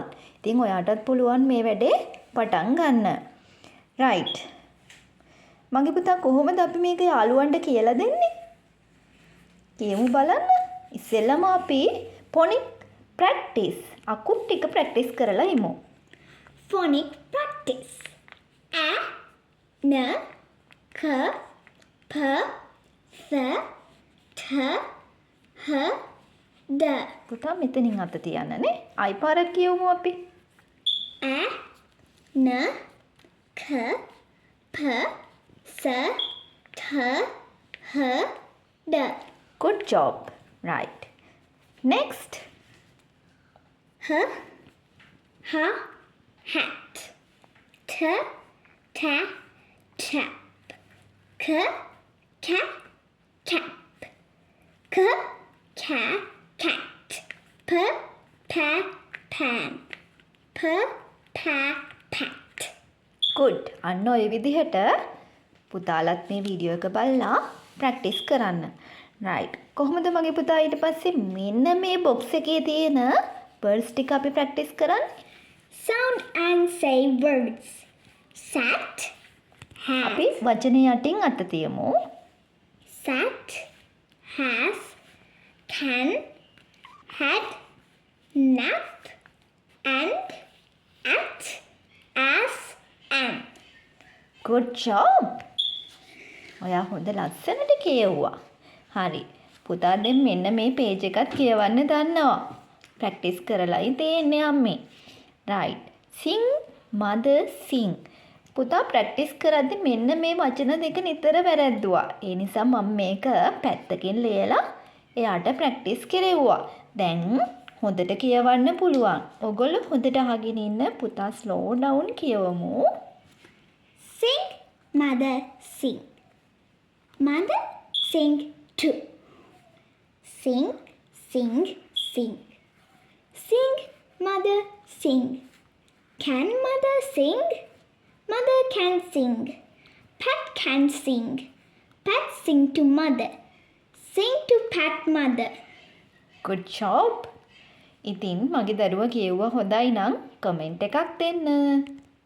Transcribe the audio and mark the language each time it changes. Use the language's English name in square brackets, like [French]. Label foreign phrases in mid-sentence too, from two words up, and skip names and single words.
[Sinhala] ඉතින් ඔයාටත් පුළුවන් මේ වැඩේ පටන් ගන්න. [English] right. [Sinhala] මගේ පුතා කොහොමද අපි මේක යාළුවන්ට කියලා දෙන්නේ? කියමු බලන්න. ඉස්සෙල්ලාම අපි [English] phonic practice [Sinhala] අකුරු ටික ප්‍රැක්ටිස් කරලා ඉමු. [English] phonic practice. A N K P F T H D. [Sinhala] පුතා මෙතනින් අත තියන්නනේ. ආයි පාරක් කියවමු අපි. [English] A N K P S T H D. Good job. Right. Next. H hat. T tap. K cat. K cat. P pan. P pat. Good. [Sinhala] අන්න ඔය විදිහට පුතාලත් මේ වීඩියෝ එක බලලා ප්‍රැක්ටිස් කරන්න. right. කොහොමද මගේ පුතා ඊට පස්සේ මෙන්න මේ box එකේ තියෙන words ටික අපි ප්‍රැක්ටිස් කරන්නේ? [English] Sound and say words. Sat has. අපි වචනේ යටින් අත තියමු. Sat has can had nap and at as and. Good job. [Sinhala] ඔයා හොඳ ලස්සනට කියවුවා. හරි. පුතා දැන් මෙන්න මේ page එකත් කියවන්න දන්නවා. ප්‍රැක්ටිස් කරලායි තියෙන්නේ අම්මේ. [English] right. sing mother sing. [Sinhala] පුතා ප්‍රැක්ටිස් කරද්දි මෙන්න මේ වචන දෙක නිතර වැරද්දුවා. ඒ නිසා මම මේක පැත්තකින් ලියලා එයාට ප්‍රැක්ටිස් කෙරෙව්වා. දැන් හොඳට කියවන්න පුළුවන්. ඔයගොල්ලෝ හොඳට අහගෙන ඉන්න. පුතා [English] slow down [Sinhala] කියවමු. [English] Sing mother sing. Mother sing too. Sing sing sing. Sing mother sing. Can mother sing? Mother can sing. Pat can sing. Pat sing to mother. Sing to pat mother. Good job. [Sinhala] ඉතින් මගේ දරුවා කියුවා හොඳයි නම් කමෙන්ට් එකක් දෙන්න.